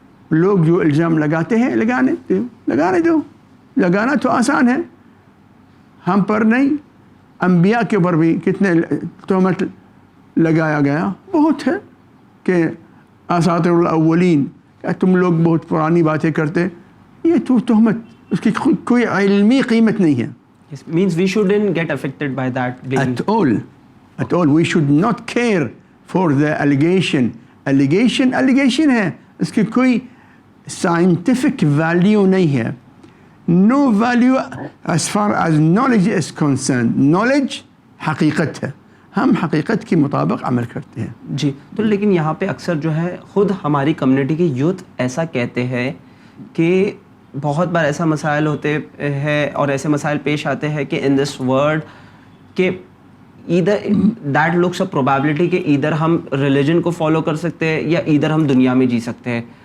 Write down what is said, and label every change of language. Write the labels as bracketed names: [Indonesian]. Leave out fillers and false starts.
[Urdu] لوگ جو الزام لگاتے ہیں لگانے دو. لگانا تو آسان ہے، ہم پر نہیں. انبیاء کے اوپر بھی کتنے تہمت لگایا گیا، بہت ہے کہ [Arabic] اساطیر الاولین، [Urdu] تم لوگ بہت پرانی باتیں کرتے. یہ تو تہمت، اس کی کوئی علمی قیمت نہیں ہے. [English] It means we shouldn't get affected by that. At all. We should not care for the allegation. [Urdu] Allegation ہے، اس کی کوئی [English] scientific value [Urdu] نہیں ہے. [English] No value as far as knowledge is concerned. [Urdu] Knowledge حقیقت ہے، ہم حقیقت کے مطابق عمل کرتے ہیں. جی. تو لیکن یہاں پہ اکثر جو ہے خود ہماری کمیونٹی کے یوتھ ایسا کہتے ہیں کہ بہت بار ایسا مسائل ہوتے ہیں اور ایسے مسائل پیش آتے ہیں کہ [English] in this world [Urdu] کہ ادھر [English] that looks a probability [Urdu] کہ ادھر ہم ریلیجن کو فالو کر سکتے ہیں یا ادھر ہم دنیا میں جی سکتے ہیں.